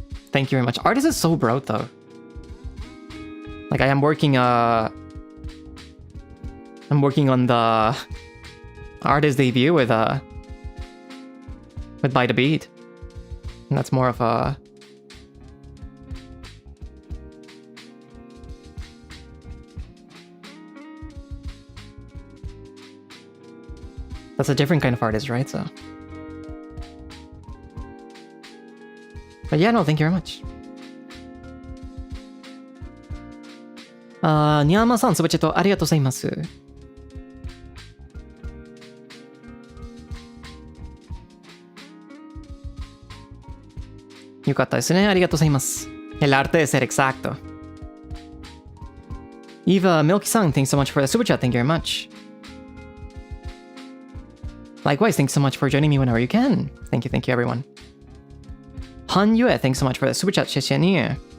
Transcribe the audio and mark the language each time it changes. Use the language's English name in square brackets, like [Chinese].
[English] Thank you very much. Artist is so broad, though. Like, I'm working on the artist debut with By the Beat, and that's more of a that's a different kind of artist, right? So, but yeah, no, thank you very much. [Japanese] ニャーマさん、スバチェットありがとうございます。よかったですね。ありがとうございます。 [Spanish] El arte de ser exacto. [English] Eva Milky-san, thanks so much for the super chat. Thank you very much. Likewise, thanks so much for joining me whenever you can. Thank you, everyone. Han Yue, thanks so much for the super chat. [Chinese] 谢谢你。